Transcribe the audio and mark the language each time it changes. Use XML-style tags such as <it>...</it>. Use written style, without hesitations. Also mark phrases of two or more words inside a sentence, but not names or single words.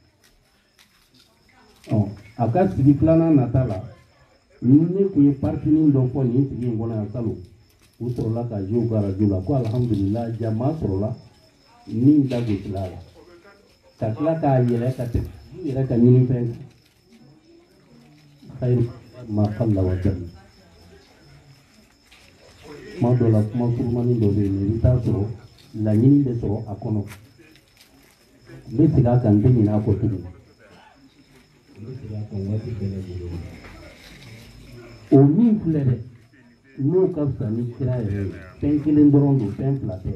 <bm>a ka sigi filanan nata la ne kun ye partinin dɔ fɔ nin sigi in kɔnɔ yan salon u sɔrɔla ka jouer u ka arajo la ko alhamdulillah jama sɔrɔla min da gosila la ka tila k'a yɛlɛ ka tɛmɛ u yɛrɛ ka ɲinifɛn kan</bm> <ar>خير ما قل وجل</ar> <bm>kuma dɔ la kuma surumani dɔ bɛ yen i bɛ taa sɔrɔ laɲini bɛ sɔrɔ a kɔnɔ n bɛ segin a kan n tɛ ɲinɛ a kɔ tuguni n bɛ segin a kan waati bɛɛ lajɛlen o min filɛ dɛ n'o ka fisa ni kira yɛrɛ ye fɛn kelen dɔrɔn don fɛn fila tɛ</bm>